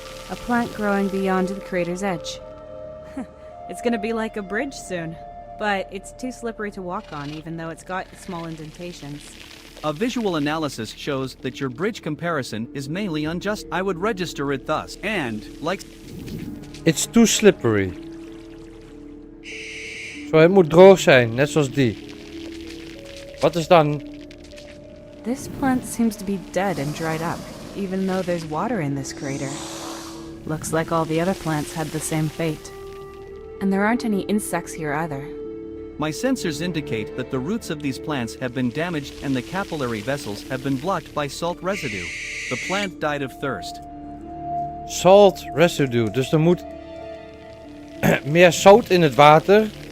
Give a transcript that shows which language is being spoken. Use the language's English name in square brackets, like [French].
[English] A plant growing beyond the crater's edge. It's gonna be like a bridge soon. But it's too slippery to walk on, even though it's got small indentations. A visual analysis shows that your bridge comparison is mainly unjust. I would register it thus, and, like... It's too slippery. [Dutch] Zo, het moet droog zijn, net zoals die. Wat is dan... [English] This plant seems to be dead and dried up, even though there's water in this crater. Looks like all the other plants had the same fate. And there aren't any insects here either. My sensors indicate that the roots of these plants have been damaged and the capillary vessels have been blocked by salt residue. The plant died of thirst. Salt residue. [Dutch] Dus er moet meer zout in het water.